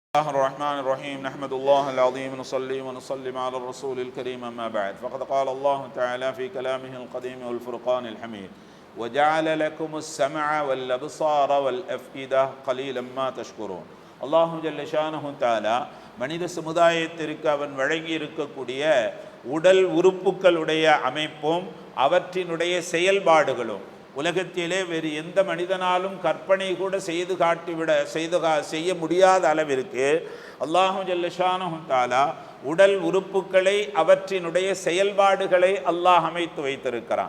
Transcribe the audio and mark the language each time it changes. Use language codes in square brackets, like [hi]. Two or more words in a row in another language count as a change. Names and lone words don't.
[ar] الله الرحمن الرحيم نحمد الله العظيم ونصلي ونسلم على الرسول الكريم أما بعد فقد قال الله تعالى في كلامه القديم والفرقان الحميد وجعل لكم السمع والأبصار والأفئدة قليلا ما تشكرون. الله جل شأنه تعالى [ta] மனித சமுதாயத்திற்கு அவன் வழங்கி இருக்கக்கூடிய உடல் உறுப்புகளுடைய அமைப்பும் அவற்றினுடைய செயல்பாடுகளும் உலகத்திலே வேறு எந்த மனிதனாலும் கற்பனை கூட செய்ய முடியாத அளவிற்கு [ar] الله جل شأنه تعالى [ta] உடல் உறுப்புகளை அவற்றினுடைய செயல்பாடுகளை அல்லாஹ் அமைத்து வைத்திருக்கிறான்.